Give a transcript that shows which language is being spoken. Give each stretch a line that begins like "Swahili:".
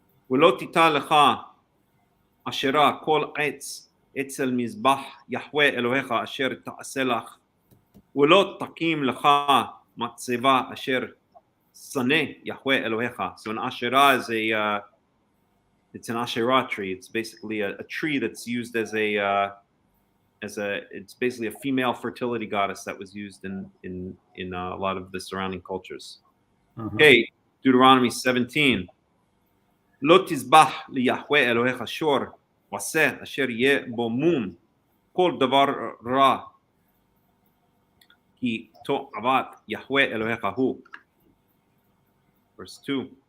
Hebrew: V'lo tita lecha ashera kol eitz אצל מזבח יהוה אלוהיך אשר תעשה לך ולא תקים לך מצבה אשר שונא יהוה אלוהיך.
English: So an Asherah is it's an Asherah tree. It's basically a tree that's used as it's basically a female fertility goddess that was used in a lot of the surrounding cultures. Okay, Deuteronomy 17.
Hebrew: לא תזבח ליהוה אלוהיך שור ועשה אשר יהיה בו מום כל דבר רע כי תועבת יהוה אלוהיך הוא.
English: Verse 2.